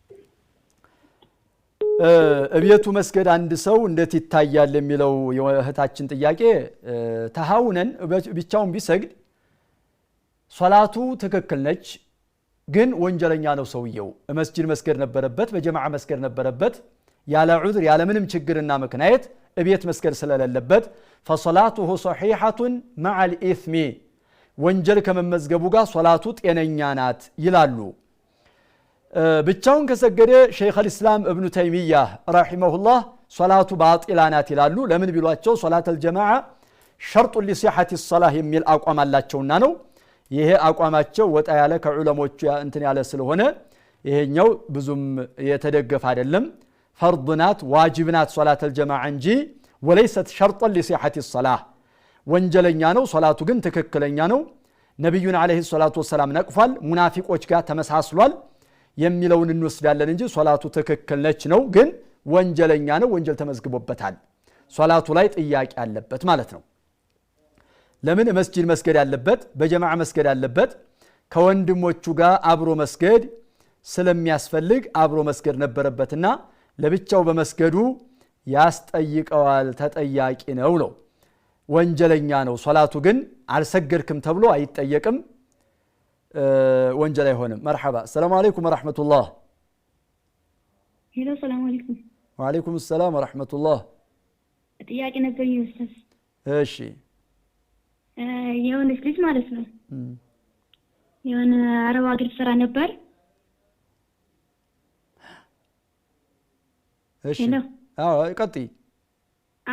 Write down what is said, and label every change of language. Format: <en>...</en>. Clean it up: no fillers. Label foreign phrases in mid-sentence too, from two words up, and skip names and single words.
<am>እቤቱ መስገድ አንድ ሰው እንዴት ይታያል የሚለው የእህታችን ጥያቄ ተሃውነን ብቻውን ቢሰግድ ሶላቱ ትክክል ነች ግን ወንጀለኛ ነው ሰውየው መስጂድ መስገድ ነበረበት በጀማዓ መስገድ ነበረበት ያለ ዑዝር ያለ ምንም ችግርና ምክንያት እቤት መስገድ ስለሌለበት</am> <ar>فصلاته صحيحة مع الإثم</ar> <am>ወንጀል ከመመዝገቡ ጋር ሶላቱ ጤነኛ ናት ይላሉ ብቻውን ከሰገደ ሸይኽ</am> <ar>الاسلام ابن تيمية رحمه الله</ar> <am>ሶላቱ ባጢላ ናት ይላሉ ለምን ቢሏቸው ሶላት</am> <ar>الجماعة شرط لصحة الصلاة</ar> <am>የሚል አቋም አላቸውና ነው ይሄ አቋማቸው ወጣ ያለ ከዑለሞቹ እንትን ያለ ስለሆነ ይሄኛው ብዙም የተደገፈ አይደለም فرض ናት ዋጅብ ናት</am> <ar>صلاة الجماعة</ar> <am>እንጂ</am> <ar>وليست شرطا لصحة الصلاة</ar> <am>ወንጀለኛ ነው ሶላቱ ግን ትክክለኛ ነው ነብዩን</am> <ar>عليه الصلاة والسلام</ar> <am>ነቅፏል ሙናፊቆች ጋር ተመሳስሏል የሚለውን እንወስዳለን እንጂ ሶላቱ ትክክል ነች ነው ግን ወንጀለኛ ነው ወንጀል ተመዝግቦበታል ሶላቱ ላይ ጥያቄ አለበት ማለት ነው ለምን መስጂድ መስገድ ያለበት በጀማዓ መስገድ ያለበት ከወንድሞቹ ጋር አብሮ መስገድ ስለሚያስፈልግ አብሮ መስገድ ነበረበትና ለብቻው በመስገዱ ያስጠይቀዋል ተጠያቂ ነው ወንጀለኛ ነው ሶላቱ ግን አልሰገድክም ተብሎ አይጠየቅም ወንጀል አይሆንም</am> <ar>مرحبا السلام عليكم ورحمه الله ሄሎ سلام عليكم وعليكم السلام ورحمه الله</ar> <am>ጥያቄ ነበርኝ ኡስታዝ እሺ የሆነች ልጅ ማለት ነው የሆነ አረብ ሀገር ስራ ነበር እሺ ቀጥይ</am>